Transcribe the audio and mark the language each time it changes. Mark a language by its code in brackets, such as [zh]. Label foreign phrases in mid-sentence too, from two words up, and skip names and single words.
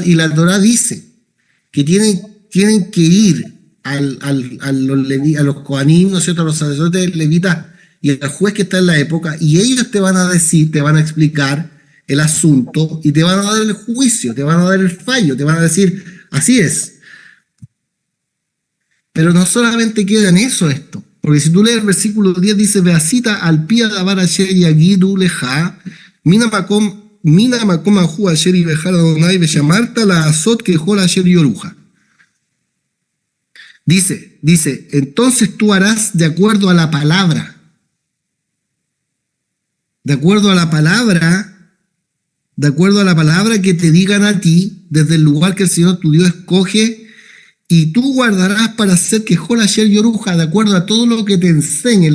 [es] Y la Torá dice que tienen que ir a los kohanim, ¿no es cierto?, a los sacerdotes levitas y al juez que está en la época, y ellos te van a decir, te van a explicar el asunto y te van a dar el juicio, te van a dar el fallo, te van a decir, así es. Pero no solamente queda en eso esto, porque si tú lees el versículo 10 dice, [he] ועשית על פי הדבר אשר יגידו לך, מן המקום ההוא אשר יבחר ה׳ ושמרת לעשות ככל אשר יורוך. [es] Dice, entonces tú harás de acuerdo a la palabra. De acuerdo a la palabra que te digan a ti, desde el lugar que el Señor tu Dios escoge, y tú guardarás para hacer que [he] כל אשר יורוך, [es] de acuerdo a todo lo que te enseñe.